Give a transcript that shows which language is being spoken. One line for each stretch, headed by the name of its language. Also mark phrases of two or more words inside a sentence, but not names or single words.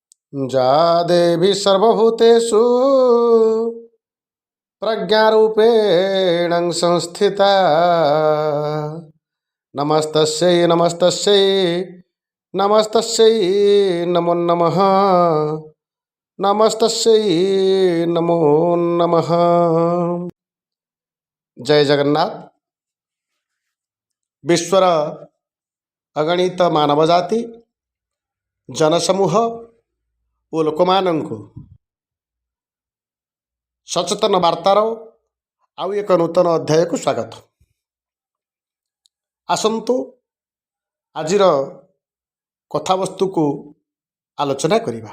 Sanskrit: जा देवी सर्वभूतेषु प्रज्ञारूपेण संस्थिता नमस्तस्यै नमस्तस्यै नमस्तस्यै नमो नमः नमस्तस्यै नमो नमः।
Odia: ଜୟ ଜଗନ୍ନାଥ। ବିଶ୍ୱର ଅଗଣିତ ମାନବ ଜାତି ଜନସମୂହ ଓ ଲୋକମାନଙ୍କୁ ସଚେତନ ବାର୍ତ୍ତାର ଆଉ ଏକ ନୂତନ ଅଧ୍ୟାୟକୁ ସ୍ୱାଗତ। ଆସନ୍ତୁ ଆଜିର କଥାବସ୍ତୁକୁ ଆଲୋଚନା କରିବା।